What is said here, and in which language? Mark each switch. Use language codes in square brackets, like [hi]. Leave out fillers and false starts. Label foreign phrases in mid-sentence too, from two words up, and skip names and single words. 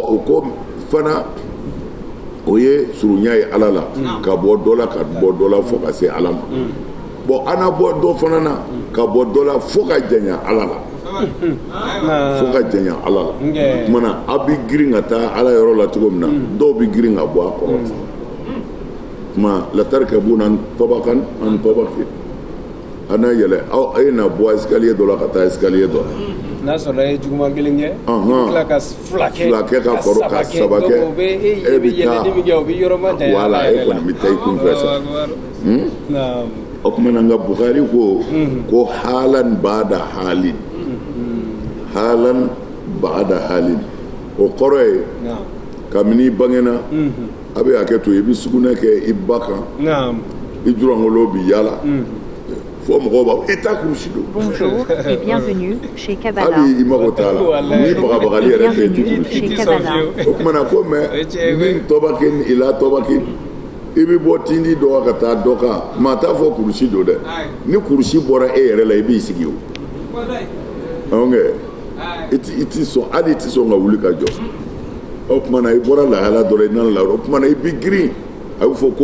[bm] o ko fana o ye surunya ye ala la ka bɔ dɔ la ka bɔ dɔ la fo ka se ala ma bon ana bɔ dɔ fana na ka bɔ dɔ la fo ka janya ala la fo ka janya ala la mana a bi girin ka taa ala yɔrɔ la cogo min na dɔw bi girin ka bɔ a kɔrɔ ma [ar] لتركبن طبقا عن طبق [bm] ana yɛlɛ aw ye na bɔ escalier dɔ la ka taa escalier dɔ la n'a sɔrɔ e juguman kelen kɛ tila ka fila kɛ ka kɔrɔ ka saba kɛ e bɛ yɛlɛni min kɛ o bɛ yɔrɔ ma janya wala e kɔni bɛ taa i kun fɛ sa o tuma na n ka Bukhari ko [ar] حالا بعد حال حالا بعد حال [bm] o kɔrɔ ye kabini i bangena a bɛ hakɛ to i bɛ sugunɛ kɛ i ba kan i jurangolo bɛ yala [fr] Bonjour et bienvenue chez Kabbalah. Bienvenue chez Kabbalah. [bm] I bɛ bɔ tindi dɔ ka taa dɔ kan maa t'a fɔ kurusi don dɛ ni kurusi bɔra e yɛrɛ la i b'i sigi o i ti sɔn hali i ti sɔn ka wuli ka jɔ o tuma na i bɔra lahala dɔ la i nana la o tuma na i bɛ girin a bɛ fɔ